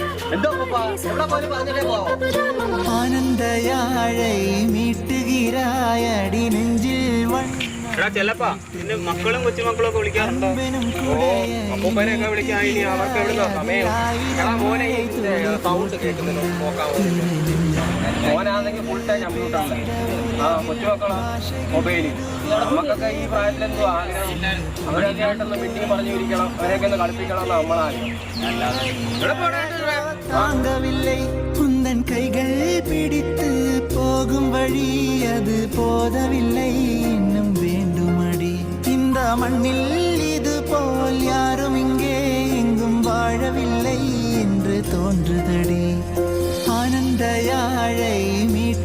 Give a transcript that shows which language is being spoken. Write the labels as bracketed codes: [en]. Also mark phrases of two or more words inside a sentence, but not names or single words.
[ta] ആനന്ദയാഴை மீட்டுகிறாயடி நெஞ்சில் [ml] എടാ ചെല്ലപ്പാ നിന്റെ മക്കളും കൊച്ചുമക്കളും ഒക്കെ വിളിക്കാറുണ്ടോ? അപ്പൂപ്പനെയൊക്കെ വിളിക്കാൻ ഇനി അവർക്ക് എവിടുന്ന സമയം? എടാ മോനെ സൗണ്ട് കേൾക്കുന്നുണ്ടോ നോക്കാൻ? മോനാണെങ്കിൽ ഫുൾ ടൈം കമ്പ്യൂട്ടറാണ്. കൊച്ചുമക്കളാ മൊബൈലിൽ. നമുക്കൊക്കെ ഈ പ്രായത്തിലെന്തോ ആഗ്രഹം അവരൊക്കെ ആയിട്ടൊന്ന് മീറ്റിംഗ് പറഞ്ഞു ഇരിക്കണം, അവരെയൊക്കെ ഒന്ന് കളിപ്പിക്കണം എന്ന് നമ്മളാഗ്രഹം. [ta] தாங்கவில்லை உந்தன் கைகள் பிடித்து போகும் வழி அது போதவில்லை இன்னும் வேண்டுமடி இந்த மண்ணில் இது போல் யாரும் இங்கே எங்கும் வாழவில்லை என்று தோன்றுதடி ஆனந்த யாழை